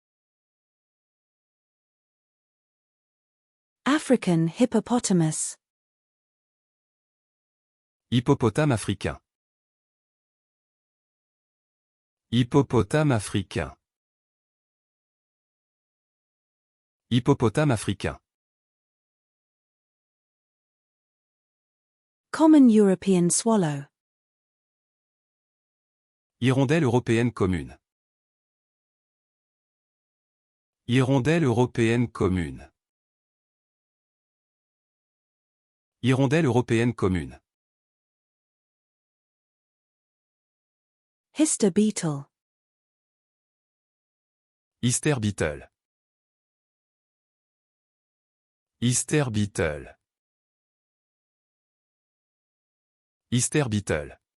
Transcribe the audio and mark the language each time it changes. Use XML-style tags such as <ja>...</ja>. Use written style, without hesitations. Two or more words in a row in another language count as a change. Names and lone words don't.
<en>African hippopotamus.</en> <fr>Hippopotame africain. Hippopotame africain. Hippopotame africain.</fr> <en>Common European swallow.</en> <fr>Hirondelle européenne commune. Hirondelle européenne commune. Hirondelle européenne commune.</fr> <en>Hister beetle. Hister beetle. Hister beetle. Hister beetle.</en>